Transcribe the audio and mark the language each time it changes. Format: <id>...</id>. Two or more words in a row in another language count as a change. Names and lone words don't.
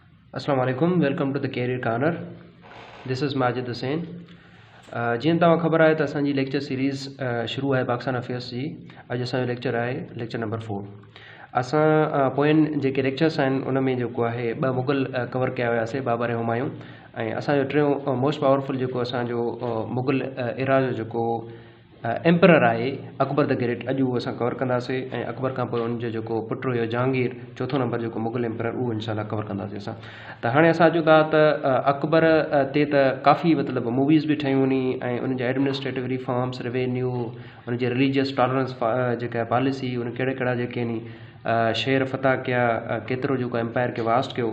<ar>السلام عليكم.</ar> <en>Welcome to the Career Corner. This is Majid Hussain.</en> <sd>जीअं तव्हां ख़बर आहे त असांजी</sd> <en>lecture series</en> <sd>शुरू आहे पाकिस्तान अफेयर्स जी। अॼु असांजो लेक्चर आहे</sd> <en>lecture number</en> <sd>4। असां पोयनि जेके लेक्चर्स आहिनि उन में जेको आहे ॿ मुग़ल कवर कया हुयासीं, बाबर ऐं हुमायूं। ऐं असांजो टियों</sd> <en>most powerful</en> <sd>जेको असांजो</sd> <en>Mughal era</en> <sd>जो जेको एम्परर आहे अकबर द ग्रेट, अॼु उहो असां कवर कंदासीं। ऐं अकबर खां पोइ उनजो जेको पुटु हुयो जहांगीर, चोथों नंबर जेको</sd> <en>Mughal emperor,</en> <sd>उहो इंशाल्लाह कवर कंदासीं असां। त हाणे असां अचूं था त अकबर ते त काफ़ी मतिलबु मूवीज़ बि ठहियूं नी, ऐं उनजा</sd> <en>administrative reforms,</en> <sd>रेवेन्यू, उनजी</sd> <en>religious tolerance</en> <sd>जेका पॉलिसी, उन कहिड़ा कहिड़ा जेके नी शेर फतह कया, केतिरो जेको एम्पायर खे वास्ट कयो।</sd>